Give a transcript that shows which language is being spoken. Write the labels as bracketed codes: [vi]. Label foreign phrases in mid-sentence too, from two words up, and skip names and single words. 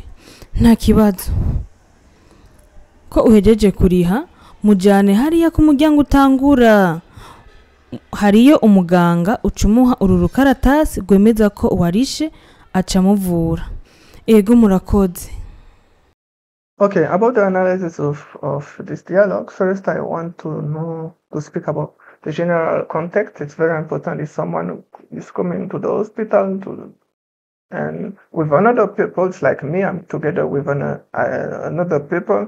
[rn] Nta kibazo. Ko uhejeje kuriha, mujane hariya ku muryango utangura. Hariyo umuganga ucumuha uru rukaratasi rwemeza ko warishe aca amuvura. Ego murakoze. [en] Okay, about the analysis of this dialogue, first I want to speak about the general context. It's very important if someone is coming to the hospital and with another people, it's like me, I'm together with another people.